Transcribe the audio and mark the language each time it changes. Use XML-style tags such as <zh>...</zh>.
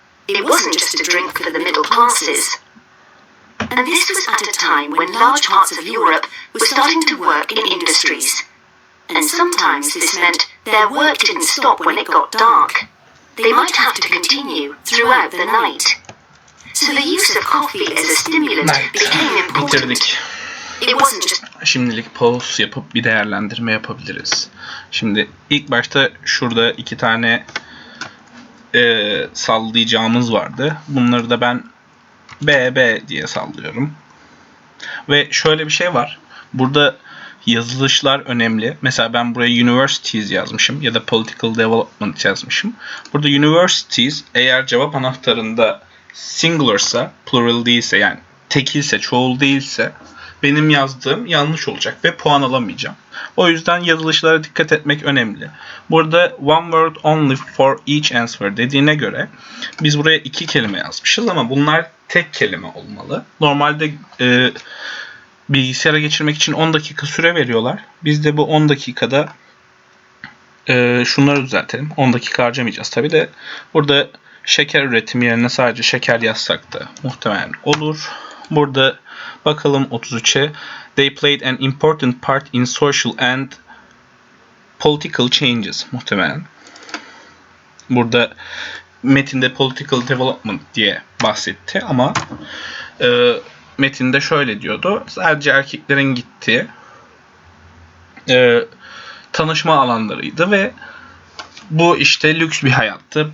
<en>It wasn't just a drink for the middle classes. And this was at a time when large parts of Europe were starting to work in industries. And sometimes this meant their work didn't stop when it got dark. They might have to continue throughout the night. So the use of coffee as a stimulant became important.</en> <tr>Bitirdik.</tr> <en>It wasn't just</en> <tr>Şimdilik pause yapıp bir değerlendirme yapabiliriz. Şimdi ilk başta şurada iki tane sallayacağımız vardı. Bunları da ben B diye sallıyorum. Ve şöyle bir şey var. Burada yazılışlar önemli. Mesela ben buraya universities yazmışım ya da</tr> <en>political development</en> <tr>yazmışım. Burada universities eğer cevap anahtarında singularsa, plural değilse, yani tekilse, çoğul değilse benim yazdığım yanlış olacak ve puan alamayacağım. O yüzden yazılışlara dikkat etmek önemli. Burada</tr> <en>one word only for each answer</en> <tr>dediğine göre biz buraya 2 kelime yazmışız ama bunlar tek kelime olmalı. Normalde bilgisayara geçirmek için 10 dakika süre veriyorlar. Biz de bu 10 dakikada şunları düzeltelim. 10 dakika harcamayacağız tabii de. Burada şeker üretimi yerine sadece şeker yazsak da muhtemelen olur. Burada bakalım 33'e.</tr> <en>They played an important part in social and political changes.</en> <tr>Muhtemelen. Burada metinde</tr> <en>political development</en> <tr>diye bahsetti ama metinde şöyle diyordu. Sadece erkeklerin gittiği tanışma alanlarıydı ve bu işte lüks bir hayattı.</tr>